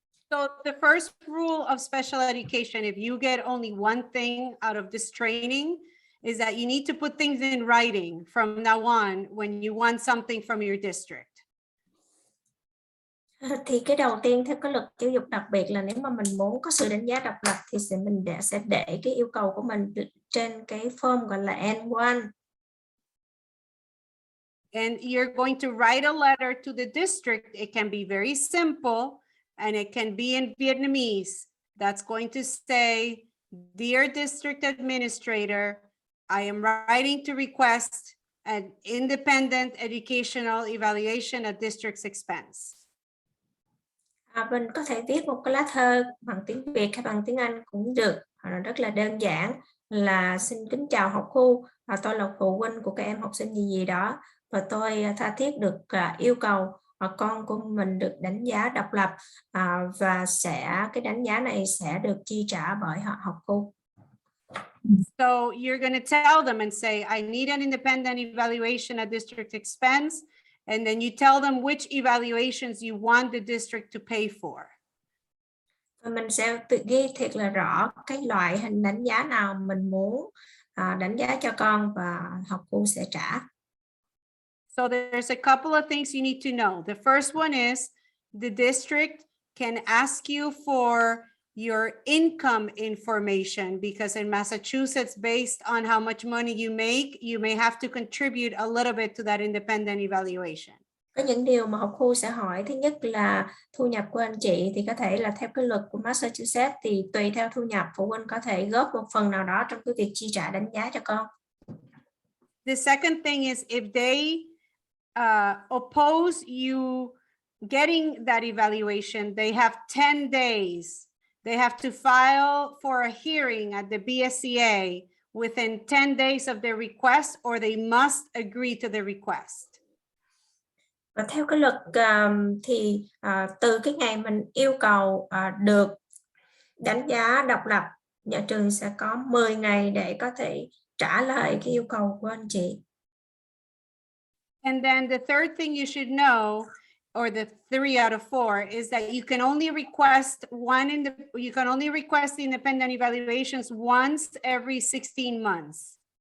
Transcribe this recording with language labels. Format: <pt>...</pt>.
<en>So the first rule of special education, if you get only one thing out of this training, is that you need to put things in writing from now on when you want something from your district.</en> <vi>Thì cái đầu tiên theo cái luật giáo dục đặc biệt là nếu mà mình muốn có sự đánh giá độc lập thì mình sẽ để cái yêu cầu của mình trên cái form gọi là N1.</vi> <en>And you're going to write a letter to the district. It can be very simple and it can be in Vietnamese that's going to say, "Dear District Administrator, I am writing to request an independent educational evaluation at district's expense."</en> <vi>Mình có thể viết một cái lá thơ bằng tiếng Việt hay bằng tiếng Anh cũng được, rất là đơn giản là: xin kính chào học khu, tôi là phụ huynh của các em học sinh gì đó, và tôi tha thiết được yêu cầu con của mình được đánh giá độc lập, và cái đánh giá này sẽ được chi trả bởi học khu.</vi> <en>So you're going to tell them and say, "I need an independent evaluation at district expense." And then you tell them which evaluations you want the district to pay for.</en> <vi>Và mình sẽ tự ghi thiệt là rõ cái loại hình đánh giá nào mình muốn đánh giá cho con và học khu sẽ trả.</vi> <en>So there's a couple of things you need to know. The first one is the district can ask you for your income information, because in Massachusetts, based on how much money you make, you may have to contribute a little bit to that independent evaluation.</en> <vi>Có những điều mà học khu sẽ hỏi. Thứ nhất là thu nhập của anh chị, thì có thể là theo cái luật của Massachusetts thì tùy theo thu nhập, phụ huynh có thể góp một phần nào đó trong cái việc chi trả đánh giá cho con.</vi> <en>The second thing is if they oppose you getting that evaluation, they have 10 days. They have to file for a hearing at the BSCA within 10 days of their request, or they must agree to the request.</en> <vi>Và theo cái luật thì từ cái ngày mình yêu cầu được đánh giá độc lập, nhà trường sẽ có 10 ngày để có thể trả lời cái yêu cầu của anh chị.</vi> <en>And then the third thing you should know, or the 3 out of 4, is that you can only request the independent evaluations once every 16 months.</en>